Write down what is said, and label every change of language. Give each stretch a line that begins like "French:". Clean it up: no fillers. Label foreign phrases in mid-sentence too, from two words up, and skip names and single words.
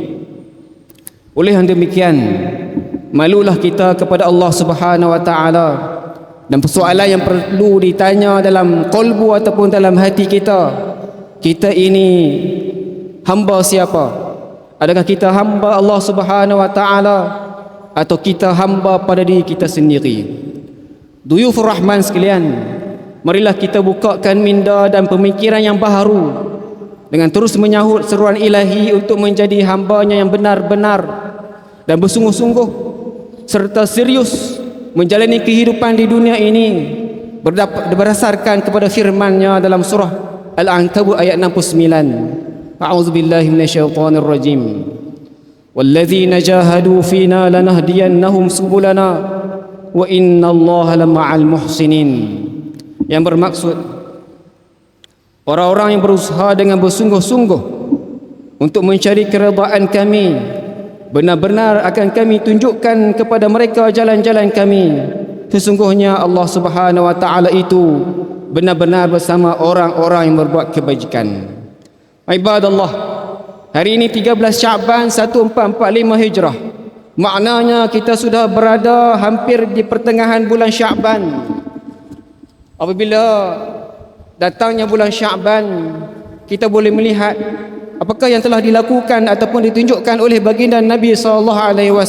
Malay: Oleh yang demikian, malulah kita kepada Allah
Arabic: سبحانه وتعالى,
Malay: dan persoalan yang perlu ditanya dalam qalbu ataupun dalam hati kita, kita ini hamba siapa? Adakah kita hamba Allah Subhanahu wa taala atau kita hamba pada diri kita sendiri?
Arabic: ضيوف الرحمن
Malay: sekalian, marilah kita bukakan minda dan pemikiran yang baharu dengan terus menyahut seruan ilahi untuk menjadi hambanya yang benar-benar dan bersungguh-sungguh serta serius menjalani kehidupan di dunia ini berdasarkan kepada firman-Nya dalam surah Al-Ankabut ayat 69.
Arabic: أعوذ بالله من الشيطان الرجيم. والذين جاهدوا فينا لنهدينهم سبلنا وإن الله لمع المحسنين.
Malay: Yang bermaksud orang-orang yang berusaha dengan bersungguh-sungguh untuk mencari keredaan kami, benar-benar akan kami tunjukkan kepada mereka jalan-jalan kami. Sesungguhnya Allah
Arabic: سبحانه وتعالى
Malay: itu benar-benar bersama orang-orang yang berbuat kebajikan. Ibadallah, hari ini 13 Syaban 1445 Hijrah. Maknanya kita sudah berada hampir di pertengahan bulan Syaban. Apabila datangnya bulan Syaban, kita boleh melihat apakah yang telah dilakukan ataupun ditunjukkan oleh baginda Nabi SAW.